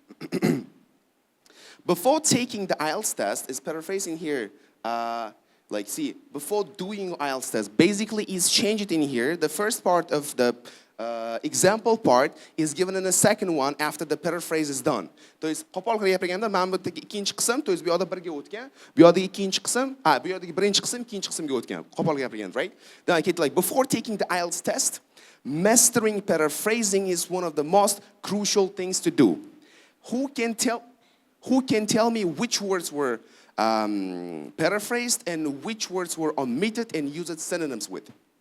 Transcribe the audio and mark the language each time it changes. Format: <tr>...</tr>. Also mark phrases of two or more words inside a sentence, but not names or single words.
<en>Before taking the IELTS test, is paraphrasing here, before doing IELTS test, basically is changed in here. The first part of the example part is given in the second one after the paraphrase is done.</en> <ru>То есть</ru> <uz>qo'polga gapirganda mana bu ikkinchi qism,</uz> <ru>то есть</ru> <uz>bu yoqda birga o'tgan, bu yoqdagi ikkinchi qism, bu yoqdagi birinchi qism ikkinchi qismga o'tgan. Qo'polga gapirganda,</uz> <en>right? Then I get like before taking the IELTS test, mastering paraphrasing is one of the most crucial things to do. Who can tell me which words were paraphrased and which words were omitted and used synonyms with?</en>